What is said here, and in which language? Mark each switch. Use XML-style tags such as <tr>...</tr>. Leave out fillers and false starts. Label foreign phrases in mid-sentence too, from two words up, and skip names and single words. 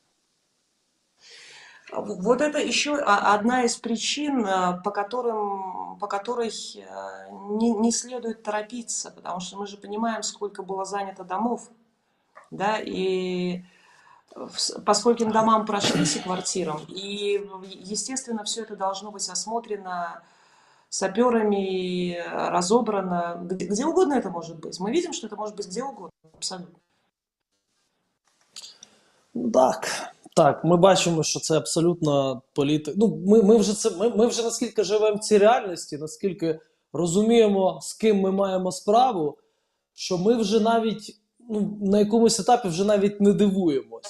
<ru>Вот это еще одна из причин, по которой не следует торопиться, потому что мы же понимаем, сколько было занято домов, да, и по скольким домам прошлись и квартирам, и, естественно, все это должно быть осмотрено саперами, разобрано, где угодно это может быть. Мы видим, что это может быть где угодно, абсолютно.</ru> <uk>Так, ми бачимо, що це абсолютно політика. Ну, ми вже наскільки живемо в цій реальності, наскільки розуміємо, з ким ми маємо справу, що ми вже навіть на якомусь етапі вже навіть не дивуємось.</uk>